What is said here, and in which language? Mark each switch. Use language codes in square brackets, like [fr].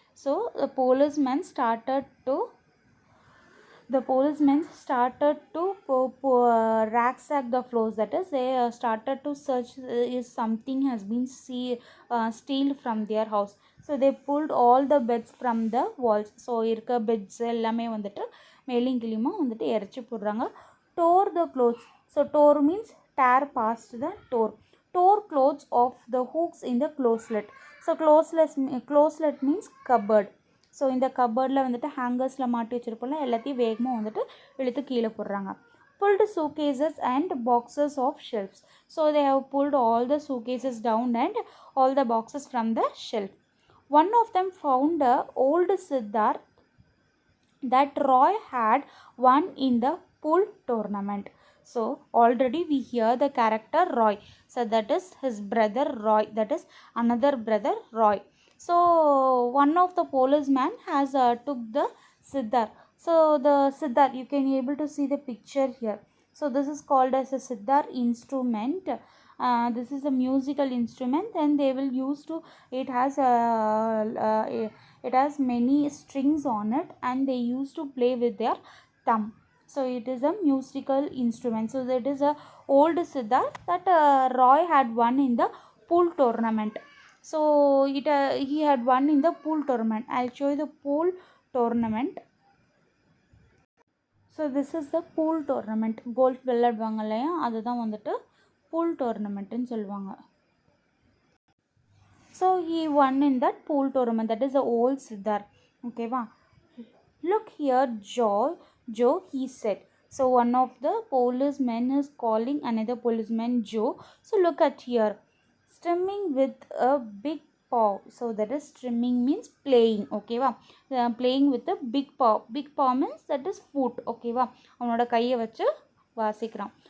[en] So the policemen started to ransack the floors, that is they started to search if something has been stealed from their house. So they pulled all the beds from the walls. [ta] So இருக்க pets எல்லாமே வந்துட்டு மேலும் கிளியுமா வந்துட்டு இறச்சி போடுறாங்க. [en] Tore the clothes. So tore means tear past the door. Tore clothes off the hooks in the closet. So closet means cupboard. [ta] So இந்த கபர்டில் வந்துட்டு ஹேங்கர்ஸில் மாட்டி வச்சுருப்போம்ல, எல்லாத்தையும் வேகமாக வந்துட்டு இழுத்து கீழே போடுறாங்க. [en] Pulled suitcases and boxes of shelves. So they have pulled all the suitcases down and all the boxes from the shelf. One of them found a old Siddhar that Roy had won in the pool tournament. So already we hear the character Roy. So that is his brother Roy. That is another brother Roy. So one of the policeman has took the Siddhar. So the Siddhar, you can able to see the picture here. So this is called as a Siddhar instrument. this is a musical instrument, and they will use to, it has it has many strings on it, and they used to play with their thumb. So it is a musical instrument. So that is a old sitar that Roy had won in the pool tournament. So he had won in the pool tournament. I'll show you the pool tournament. So this is the pool tournament. [ta] Golf விளையாடுவாங்க இல்லையா, அதுதான் வந்துட்டு pool டோர்னமெண்ட்டுன்னு சொல்லுவாங்க. [en] So he won in that pool tournament. That is the old sitar. ஓகேவா? Look here Joe, he said. So one of the policemen is calling another policeman Joe. So look at here, strumming with a big paw. So that is strumming means playing. Okay va? Playing with a big paw. Big paw means that is foot. Okay va? [ta] அவனோட கையை வச்சு வாசிக்கிறான்.